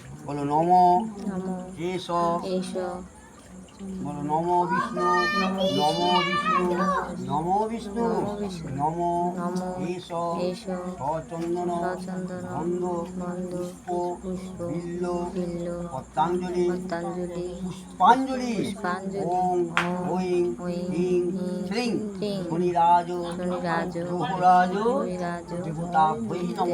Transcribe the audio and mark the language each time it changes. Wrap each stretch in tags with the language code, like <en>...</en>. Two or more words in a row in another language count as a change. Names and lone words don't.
<sa>বলো নম নমো এষ এষ বলো নম বিষ্ণু নম বিষ্ণু নম বিষ্ণু নম এষ এষ সচন্দন সচন্দন গন্ধ গন্ধ পুষ্প বিল্ল বিল্ল পত্রাঞ্জলি পতঞ্জলি পুষ্পাঞ্জলি পুষ্পাঞ্জলি ওম ঐং ঐং হিং হিং শ্রীং শ্রীং শনিরাজ শনিরাজ গ্রহরাজ হরিরাজ দেবতা বৈ নম</sa>